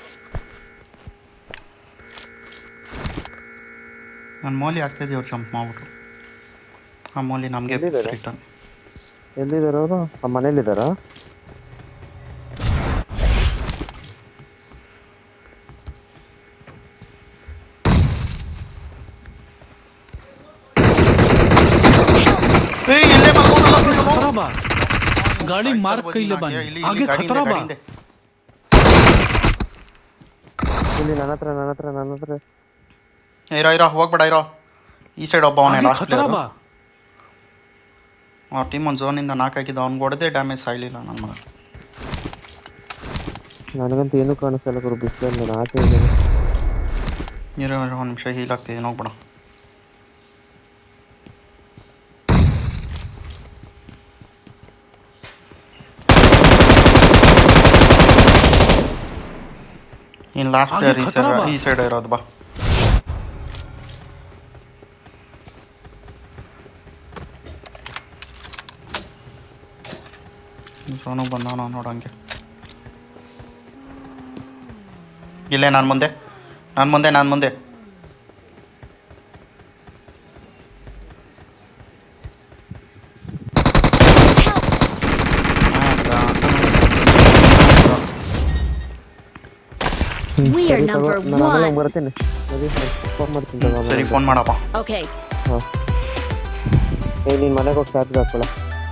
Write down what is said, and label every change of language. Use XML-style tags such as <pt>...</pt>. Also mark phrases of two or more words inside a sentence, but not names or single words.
<kn>ನನ್ನ ಮೋಲಿ ಆಗ್ತಿದ್ದೀವಿ ಅವ್ರು ಜಂಪ್ ಮಾಡ್ಬಿಟ್ರು. ಆ ಮೋಲಿ ನಮಗೆ ರಿಟರ್ನ್. ಎಲ್ಲಿದ್ದಾರೆ ಅವರು? ಆ ಮನೇಲಿದ್ದಾರಾ?</kn> <bho>गाड़ी मार कइले बानी आगे खतरा बा.</bho> <kn>ಇಲ್ಲಿ ನನ್ನ ಹತ್ರ ಇರೋ ಹೋಗ್ಬೇಡ, ಇರೋ. ಈ ಸೈಡ್ ಒಬ್ಬ ಅವನೇ ಲಾಸ್ಟ್</kn> <bho>खतरा बा.</bho> <kn>ಆ ಟೀಮ್ ಒಂದು ಝೋನಿಂದ ನಾಲ್ಕು ಹಾಕಿದ್ದ, ಅವ್ನಿಗೆ ಹೊಡೆದೇ ಡ್ಯಾಮೇಜ್ ಸಾಯ್ಲಿಲ್ಲ ನನ್ನ ಮಗ. ನನಗಂತೂ ಏನೂ ಕಾಣಿಸಲ್ಲ ಗುರು, ಬಿಸಿಲಲ್ಲಿ ನಾನು ಆಚೆ ಇದ್ದೀನಿ. ಇರೋ ಒಂದು ನಿಮಿಷ ಹೀಲ್ ಆಗ್ತಿದ್ದೀನಿ, ಹೋಗ್ಬೇಡ. ಇನ್ನು</kn> <en>last player</en> <kn>ಈ ಸೈಡ್ ಇರೋದು ಬಾ. ಸೋನು ಬಂದವನು ನೋಡಂಗೆ. ಇಲ್ಲೇ ನಾನು ಮುಂದೆ.</kn> <en>We are number one.</en> <kn>ಬರ್ತೀನಿ, ಫೋನ್ ಮಾಡ್ತೀನಿ. ಸರಿ, ಫೋನ್ ಮಾಡಪ್ಪ. Okay. ನೀನು ಮನೆಗೆ ಹೋಗಿ ಚಾರ್ಜ್ ಹಾಕೊಳ್ಳ.</kn>